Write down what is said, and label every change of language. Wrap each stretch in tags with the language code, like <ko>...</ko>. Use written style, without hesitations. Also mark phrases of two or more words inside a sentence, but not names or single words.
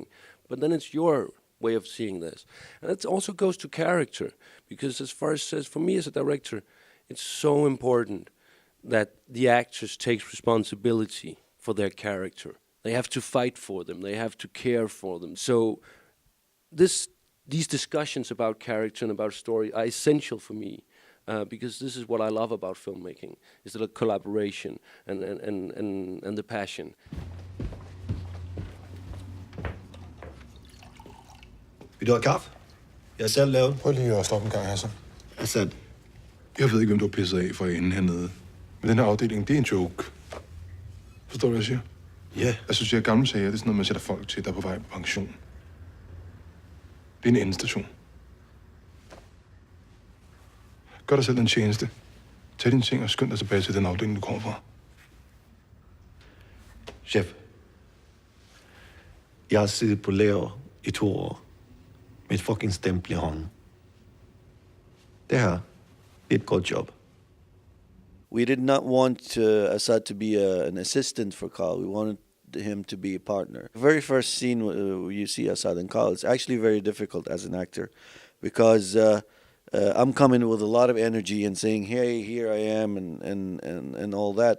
<en>But then it's your way of seeing this, and it also goes to character, because as Faris says, for me as a director, it's so important that the actors take responsibility for their character. They have to fight for them. They have to care for them. So these discussions about character and about story are essential for me. Because this is what I love about filmmaking, is the collaboration and the passion.</en> <da>Vil du have kaffe? Jeg har selv lavet. Prøv lige at stoppe en gang her, så. Assad. Jeg ved ikke, hvem du har pisset af for enden hernede. Men den her afdeling, det er en joke. Forstår du, hvad jeg siger? Ja. Altså, siger gamle sager, det er sådan noget, man sætter folk til, der er på vej på pension. Det er en endestation. Gør dig selv en tjeneste. Tag dine ting og skynd dig tilbage til den afdeling, du kommer fra. Chef. Jeg har siddet på lager i 2 år. Med et fucking stempel i hånden. Det her, det er et godt job.</da> <en>We did not want Assad to be an assistant for Carl. We wanted him to be a partner. The very first scene you see Assad and Carl, it's actually very difficult as an actor because I'm coming with a lot of energy and saying, hey, here I am and all that.</en>